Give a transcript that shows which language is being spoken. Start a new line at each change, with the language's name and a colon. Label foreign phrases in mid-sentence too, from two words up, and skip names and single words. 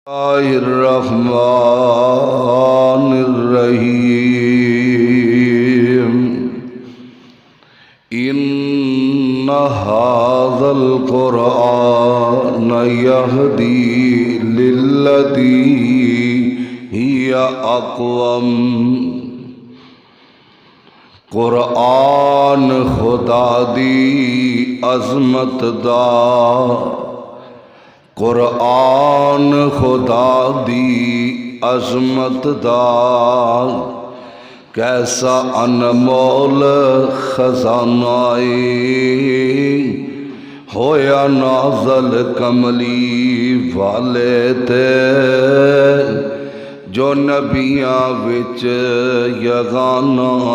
Arabic: الله الرحمن الرحيم إن هذا القرآن يهدي للتي هي أقوم
Punjabi: قرآن خدا دی عظمت دا قرآن خدا دی عظمت دا کیسا انمول خزانہ ہویا نازل کملی والے تے جو نبیاں وچ یگانہ